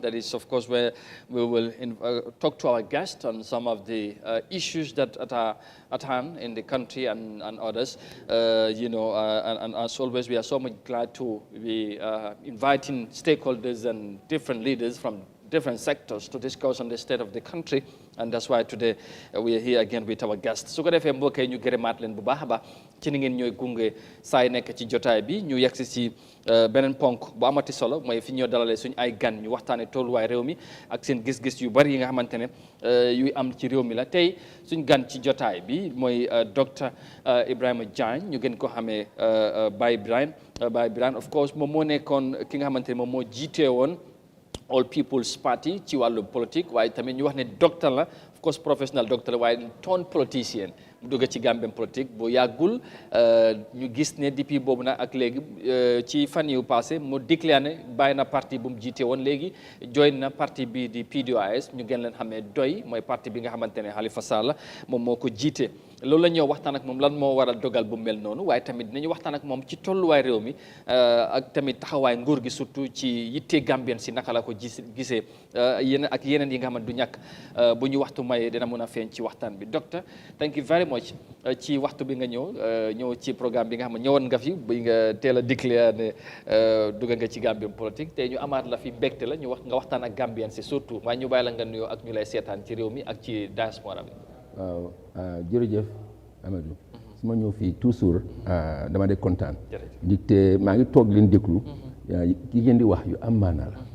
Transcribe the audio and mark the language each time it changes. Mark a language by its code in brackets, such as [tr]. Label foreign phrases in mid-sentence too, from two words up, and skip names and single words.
[en] That is, of course, where we will talk to our guests on some of the issues that are at hand in the country and others. You know, and as always, we are so much glad to be inviting stakeholders and different leaders from different sectors to discuss on the state of the country, and that's why today we are here again with our guests. [wo] su ko defee mbokk yi ñu gërëmaat leen bu baax a baax ci ni ngeen ñooy gunge saa yi nekk ci jotaay bi ñu yegsi ci beneen ponk bu amati solo mooy fi ñoo dalalee suñu ay gan ñu waxtaanee tolluwaay réew mi ak seen gis-gis yu bari yi nga xamante ne yuy am ci réew mi la tey suñ gan ci jotaay bi mooy docteur Ibrahima Jagne ñu gën ko xamee Baye Birane [en] of course [wo] moom moo nekkoon ki nga xamante ne moom moo jiitee woon All People's Party ci wàllu politique waaye tamit ñu wax ne docteur la [en] of course [wo] professional docteur la waaye ton politicien mu dugg ci Gambian politique bu yàggul ñu gis ne depuis boobu nag ak léegi ci fan yu passé mu déclaré ne bàyyi na parti bu mu jiite woon léegi join na parti bi di PDOIS ñu gën leen xamee doy mooy parti bi nga xamante ne Halifa Sallah moom moo ko jiite loolu la ñoo waxtaan ak moom lan moo waral dogal bu mel noonu waaye tamit dinañu waxtaan ak moom ci tolluwaay réew mi ak tamit taxawaay nguur gi surtout ci yitte Gambien si naka la ko gisee yeneen yi nga xam ne du ñàkk bu ñu waxtu mayee dina mën a feeñ ci waxtaan bi docteur [en] thank you very much [wo] ci waxtu bi nga ñëw ci programme bi nga xam ne ñëwoon nga fi bi nga teel a déclaré ne dugg nga ci Gambien politique te ñu amaat la fi mbégte la ñu nga waxtaan ak Gambien si surtout waaye ñu bàyyi la nga nuyoo ak ñu lay seetaan ci réew mi ak ci diaspora bi. waaw jërëjëf Amadou su ma ñëw fii toujours dama de kontaan te maa ngi toog leen déglu ki ngeen di wax yu am maanaa